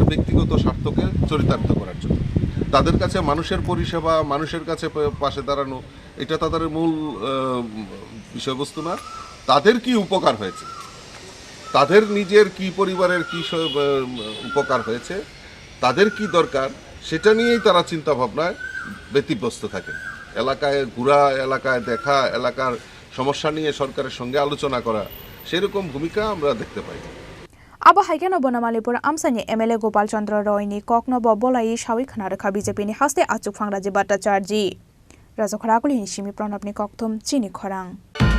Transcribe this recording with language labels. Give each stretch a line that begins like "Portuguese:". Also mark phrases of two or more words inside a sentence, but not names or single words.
Bangla: ব্যক্তিগত স্বার্থকে চরিতার্থ করার জন্য তাদের কাছে মানুষের পরিষেবা মানুষের কাছে পাশে দাঁড়ানো এটা তাদের মূল বিষয়বস্তু না তাদের কি উপকার হয়েছে তাদের নিজের কি পরিবারের কি উপকার হয়েছে তাদের কি দরকার সেটা নিয়েই তারা চিন্তা ভাবনায় ব্যতিব্যস্ত থাকেন এলাকায় ঘোরা এলাকায় দেখা এলাকার সমস্যা নিয়ে সরকারের সঙ্গে আলোচনা করা সেরকম ভূমিকা আমরা দেখতে পাই
Kok Borok: आबो हाइकेन बनमालीपुर आमसानि एमएलए गोपाल चंद्र रॉयनि ककनब बलाई सावि खनारखा बीजेपीनि हास्ते आचुकफां राज्य भट्टाचार्य राजाखरा आगुलिनि सिमी प्रणबनि ककथुम चिनि खरां।